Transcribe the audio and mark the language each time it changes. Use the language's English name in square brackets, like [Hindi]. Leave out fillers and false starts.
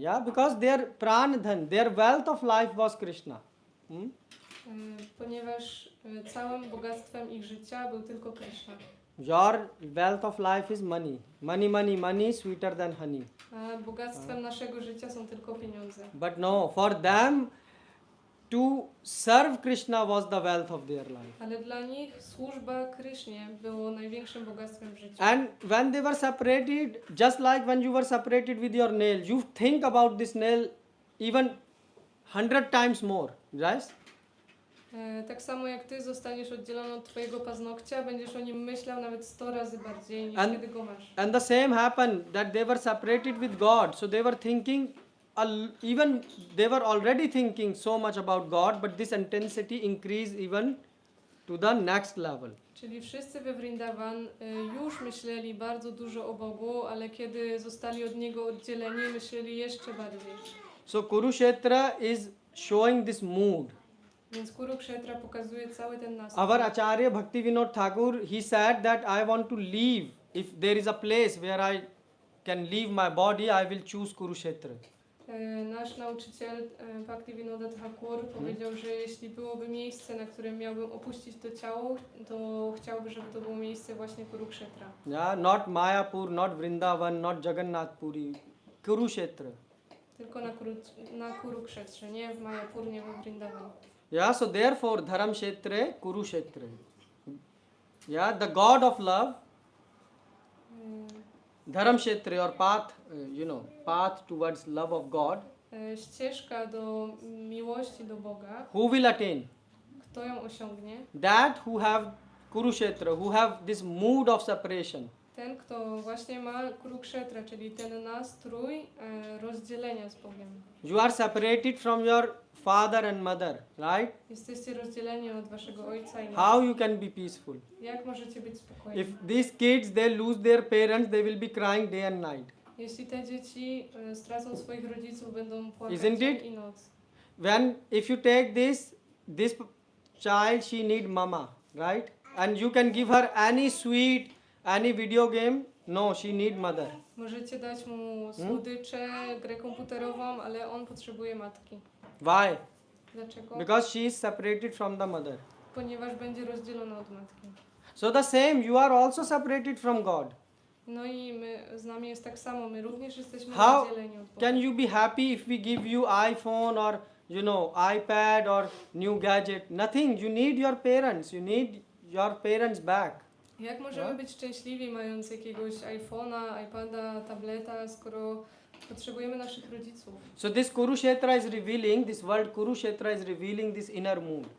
[English] Yeah, because their Pranadhan, their wealth of life was Krishna. [Polish] Ponieważ całym bogactwem ich życia był tylko Krishna. [English] Your wealth of life is money. Money, money, money, sweeter than honey. [Polish] A bogactwem naszego życia są tylko pieniądze. [English] But no, for them to serve Krishna was the wealth of their life. [Polish] Ale dla nich służba Krysznie było największym bogactwem w życiu. [English] And when they were separated, just like when you were separated with your nail, you think about this nail even 100 times more, right? [Polish] Tak samo jak ty zostaniesz oddzielony od twojego paznokcia, będziesz o nim myślał nawet 100 razy bardziej niż kiedy go masz. [English] And the same happened that they were separated with God, so they were thinking, even they were already thinking so much about God, but this intensity increased even to the next level. [Polish] Czyli wszyscy we Vrindavan już myśleli bardzo dużo o Bogu, ale kiedy zostali od Niego oddzieleni, myśleli jeszcze bardziej. [English] So Kurukshetra is showing this mood. [Polish] Więc Kurukshetra pokazuje cały ten nastrój. [English] Our Acharya Bhaktivinoda Thakur, he said that I want to leave. If there is a place where I can leave my body, I will choose Kurukshetra. [Polish] Nasz nauczyciel Bhaktivinoda Thakur powiedział, że jeśli byłoby miejsce, na którym miałbym opuścić to ciało, to chciałby, żeby to było miejsce właśnie Kurukshetra. [English] Yeah, not Mayapur, not Vrindavan, not Jagannath Puri, Kurukshetra. [Polish] Tylko na Kurukshetrze, nie w Mayapur, nie we Vrindavan. [English] Yeah, so therefore Dharamkshetre, Kurukshetra. Yeah, the God of love, Dharamkshetra, or path, path towards love of God. [Polish] Ścieżka do miłości do Boga. [English] Who will attain? [Polish] Kto ją osiągnie? [English] That who have Kurukshetra, who have this mood of separation. [Polish] Ten, kto właśnie ma Kurukshetra, czyli ten nastrój rozdzielenia z Bogiem. [English] You are separated from your father and mother, right? [Polish] Jesteście rozdzieleni od waszego ojca i [English] How you can be peaceful? [Polish] jak możecie być spokojni? [English] If these kids, they lose their parents, they will be crying day and night. [Polish] Jeśli te dzieci stracą swoich rodziców, będą płakać [English] Isn't [Polish] dzień [English] it? [Polish] i noc. [English] If you take this child, she need mama, right? And you can give her any sweet, any video game. No, she need mother. [Polish] Możecie dać mu słodycze, grę komputerową, ale on potrzebuje matki. [English] Why? [Polish] Dlaczego? [English] Because she is separated from the mother. [Polish] Ponieważ będzie rozdzielony od matki. [English] So the same, you are also separated from God. [Polish] No i z nami jest tak samo, my również jesteśmy [English] How [Polish] rozdzieleni od Boga. [English] can you be happy if we give you iPhone or iPad or new gadget? Nothing. You need your parents. You need your parents back. [Polish] Jak możemy być szczęśliwi, mając jakiegoś iPhone'a, iPada, tableta, skoro Potrzebujemy naszych rodziców. [English] So this Kurukshetra is revealing, this word Kurukshetra is revealing this inner mood.